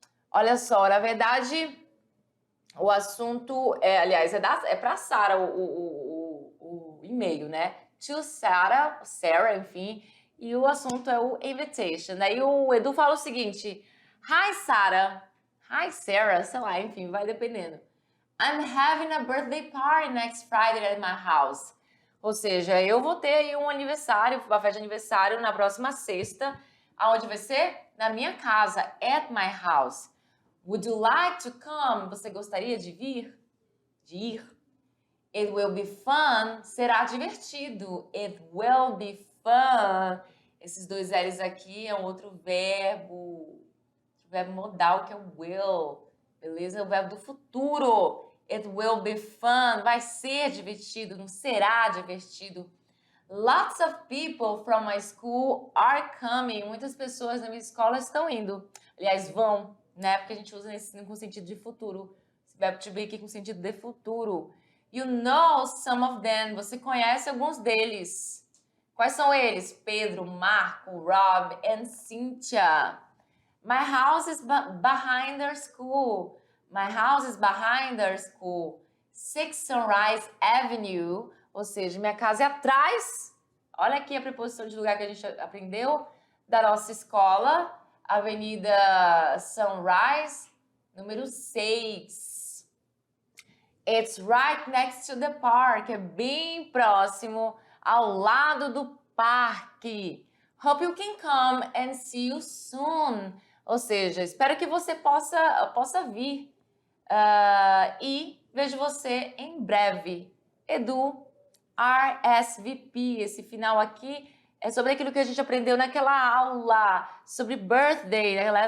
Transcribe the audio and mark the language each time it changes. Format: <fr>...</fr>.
<pt>Olha só, na verdade, o assunto, aliás, é para Sara o e-mail, né? To Sarah, enfim, e o assunto é o invitation. Aí o Edu fala o seguinte, Hi, Sarah, sei lá, enfim, vai dependendo.</pt> <en>I'm having a birthday party next Friday at my house.</en> <pt>Ou seja, eu vou ter aí um aniversário, uma festa de aniversário na próxima sexta. Aonde vai ser? Na minha casa,</pt> <en>at my house. Would you like to come?</en> <pt>Você gostaria de vir? De ir?</pt> <en>It will be fun.</en> <pt>Será divertido.</pt> <en>It will be fun.</en> <pt>Esses dois L's aqui é um outro verbo. O verbo modal que é o will. Beleza? É o verbo do futuro.</pt> <en>It will be fun.</en> <pt>Vai ser divertido, não será divertido.</pt> <en>Lots of people from my school are coming.</en> <pt>Muitas pessoas da minha escola estão indo. Aliás, vão, né? Porque a gente usa esse com sentido de futuro. Esse verbo to be aqui com sentido de futuro.</pt> <en>You know some of them.</en> <pt>Você conhece alguns deles. Quais são eles? Pedro, Marco, Rob and Cynthia.</pt> <en>My house is behind their school. My house is behind their school. 6 Sunrise Avenue.</en> <pt>Ou seja, minha casa é atrás. Olha aqui a preposição de lugar que a gente aprendeu da nossa escola. Avenida Sunrise, número 6.</pt> <en>It's right next to the park.</en> <pt>É bem próximo, ao lado do parque.</pt> <en>Hope you can come and see you soon.</en> <pt>Ou seja, espero que você possa vir. E vejo você em breve. Edu, RSVP. Esse final aqui é sobre aquilo que a gente aprendeu naquela aula sobre birthday, né?</pt>